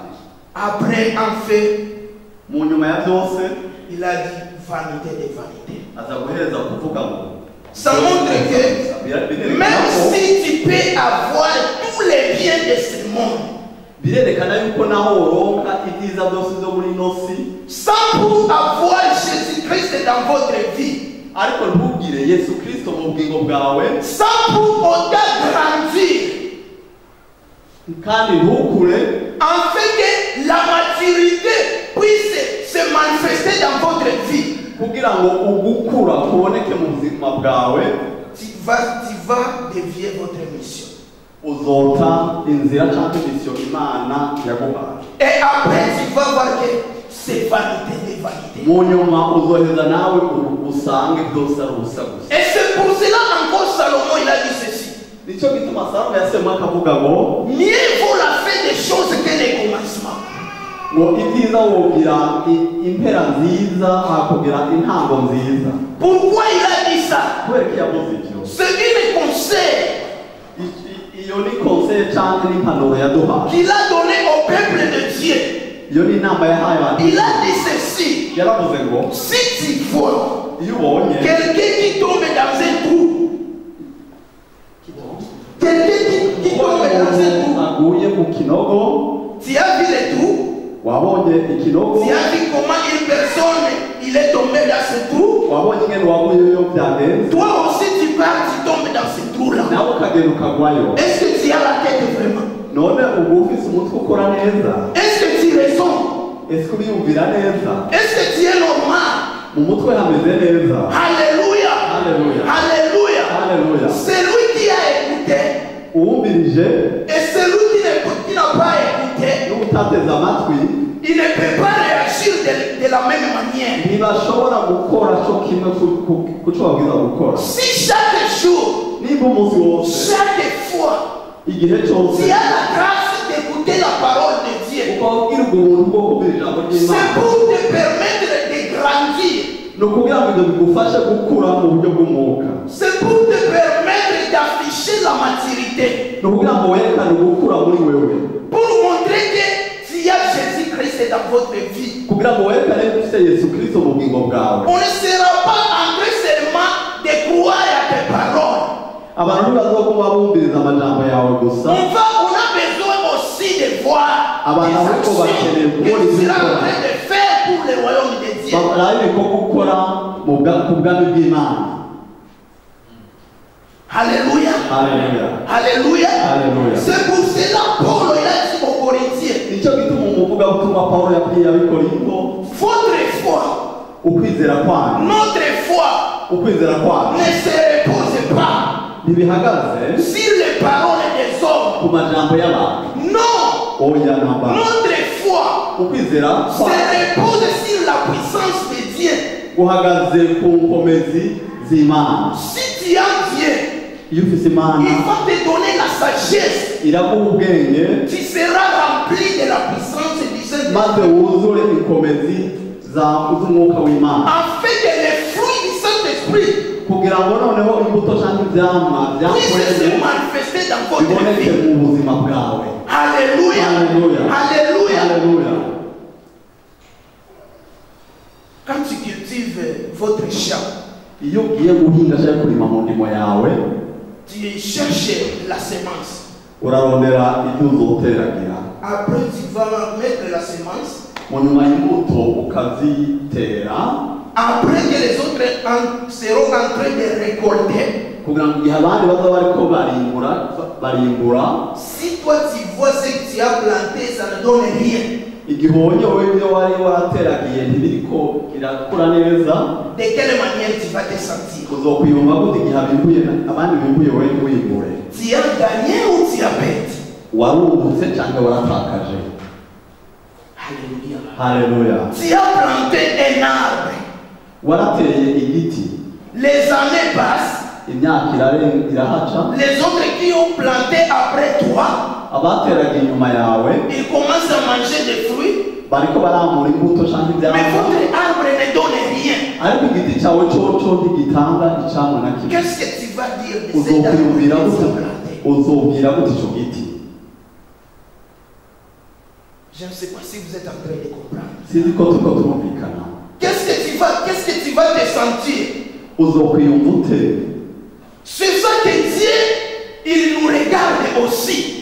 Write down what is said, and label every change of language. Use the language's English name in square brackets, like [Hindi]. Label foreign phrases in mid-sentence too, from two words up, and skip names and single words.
[French] Après, en fait, [Rundi] mu nyuma ya byose [French] il a dit vanité de vanité. [Rundi] aza guhereza kuvuga ngo [French] Ça montre que même si tu peux avoir tous les biens de ce monde, [Rundi] birerekana yuko naho woronka ibyiza byose byo muri ino si, [French] sans pour avoir Jésus-Christ dans votre vie, [Rundi] ariko ntugire Yesu Kristo mu bugingo bwawe, [French] sans pour autant grandir, [Rundi] kandi ntukure, [French] afin que la maturité puisse se manifester dans votre vie, [Rundi] kugira ngo ugukura kuboneke mu buzima bwawe, [French] tu vas dévier votre mission. [Rundi] uzota inzira cyangwa mission Imana yaguhaye. [French] Et après, tu vas voir que c'est vanité de vanité. [Rundi] Mu nyuma uzoheza nawe usange byose ari ubusa gusa. [French] Et c'est pour cela encore Salomon il a dit ceci. [Rundi] Nicyo gituma Salomo yasema akavuga ngo [French] Mieux vaut la fin des choses que les commencements. [Rundi] ngo ibyiza wogira impera nziza hakugira intango nziza. [French] Pourquoi il a dit ça? [Rundi] Kubera ko yavuze icyo. [French] C'est une conseil. [Rundi] iyo ni conseil cyangwa n'impanuro yaduhaye [French] qu'il a donné au peuple de Dieu. [Rundi] iyo ni inama yahaye abantu [French] Il a dit ceci. [Rundi] yaravuze ngo [French] Si tu vois [Rundi] iyo ubonye [French] quelqu'un qui tombe dans un trou, quelqu'un qui tombe dans un trou, [Rundi] aguye mu kinogo [French] tu as vu le trou, [Rundi] wabonye ikinogo [French] tu as vu comment une personne il est tombé dans ce trou. [Rundi] wabonye ingene waguyeyo byagenze [French] Toi aussi tu pars, tu tombes dans ce trou-là. [Rundi] nawe ukagenda ukagwayo [French] Est-ce que tu as la tête vraiment? [Rundi] none ubu ufise umutwe ukora neza [French] Est-ce que tu raisons? [Rundi] ese uriyumvira neza [French] Est-ce que tu es normal? [Rundi] mu mutwe hameze neza [French] Alléluia. Alléluia. Alléluia. Alléluia. Celui qui a écouté [Rundi] uwumvirije [French] et celui qui n'a pas écouté, [Rundi] n'utateze amatwi [French] il ne peut pas réagir de la même manière. [Rundi] ntibashobora gukora cyo kimwe ku cyo babwiza gukora [French] Si chaque jour, [Rundi] niba umunsi wose [French] chaque fois, [Rundi] igihe cyose [French] tu as la grâce d'écouter la parole de Dieu, [Rundi] ukabwira ubuntu bwo kumvira ijambo [French] c'est [Rundi] ry'imana [French] pour te permettre de grandir. [Rundi] ni ukugira ngo ibyo bigufashe gukura mu buryo bw'umwuka [French] C'est pour te permettre d'afficher la maturité. [Rundi] ni ukugira ngo werekane gukura muri wewe [French] Pour montrer que tu as Jésus-Christ dans votre vie. [Rundi] kugira ngo werekane ko ufite yesu kirisito mu bugingo bwawe [French] On ne sera pas en train seulement de croire à tes paroles. [Rundi] abantu ntibazoguma bumviriza amajambo yawe gusa [French] On a besoin aussi de voir [Rundi] Abantu [French] des [Rundi] ariko [French] actions [Rundi] bakeneye [French] que [Rundi] kubona [French] tu [Rundi] ibyo [French] seras en [Rundi] ukora. [French] train de faire pour le royaume de Dieu. [Rundi] barabe ibikorwa ukora ku bwami bw'imana [French] Alléluia. Alléluia. Alléluia. Alléluia. C'est pour cela Paul il a dit aux Corinthiens, [Rundi] nicyo gituma umuvugabutumwa pawulo yabwiye abikorinto [French] votre foi, [Rundi] ukwizera kwanyu [French] notre foi [Rundi] ukwizera kwanyu [French] ne se repose pas [Rundi] ntibihagaze [French] sur les paroles des hommes. [Rundi] ku majambo y'abantu [French] Non, [Rundi] oya namba [French] notre foi [Rundi] ukwizera [French] se [Rundi] kwanyu [French] repose sur la puissance de Dieu. [Rundi] guhagaze ku nkomezi z'imana [French] Si tu as Dieu, [Rundi] iyo ufise imana [French] il va te donner la sagesse. [Rundi] iraguha ubwenge [French] Tu seras rempli de la puissance du Saint-Esprit. [Rundi] maze wuzure inkomezi z'umwuka w'imana [French] Afin que les fruits du Saint-Esprit [Rundi] kugira ngo noneho imbuto cyangwa ibyamwa [French] puissent se [Rundi] byakoreye [French] manifester dans votre [Rundi] biboneke [French] vie. mu buzima bwawe Alléluia. Alléluia. Alléluia. Alléluia. Quand tu cultives votre champ, [Rundi] iyo ugiye guhinga cyangwa kurima mu ndimo yawe [French] tu cherches la semence. [Rundi] urarondera ibyo uzoteragira [French] Après, tu vas mettre la semence. [Rundi] mu nyuma y'imbuto ukazitera [French] Après que les autres seront en train de récolter. [Rundi] kugira ngo igihe abandi baza bariko barimbura [French] Si toi tu vois ce que tu as planté, ça ne donne rien. [Rundi] igihe ubonye wowe ibyo wari warateragiye ntibiriko irakura neza [French] De quelle manière tu vas te sentir? [Rundi] uzokwiyumva gute igihe abimbuye abandi bimbuye wowe ntiwimbure [French] Tu as gagné ou tu as perdu? [Rundi] warungutse cyangwa waratakaje [French] Alléluia. [Rundi] haleluya [French] Tu as planté un arbre. [Rundi] warateye igiti [French] Les années passent. [Rundi] imyaka irahaca [French] Les autres qui ont planté après toi, [Rundi] abateraga inyuma yawe [French] ils commencent à manger des fruits. [Rundi] bariko baramura imbuto cyangwa [French] Mais [Rundi] ibyamwa [French] votre arbre ne donne rien. [Rundi] ariko igiti cyawe coco ntigitanga icamwa na kimwe [French] Qu'est-ce que tu vas dire de cet arbre [Rundi] uzokwiyumvira [French] que tu [Rundi] gute [French] as planté? [Rundi] uzobwira gute ico giti [French] Je ne sais pas si vous êtes en train de comprendre. [Rundi] sinzi ko turiko turumvikana [French] Qu'est-ce que tu vas te sentir? [Rundi] uzokwiyumva ute [French] C'est ça que Dieu, il nous regarde aussi.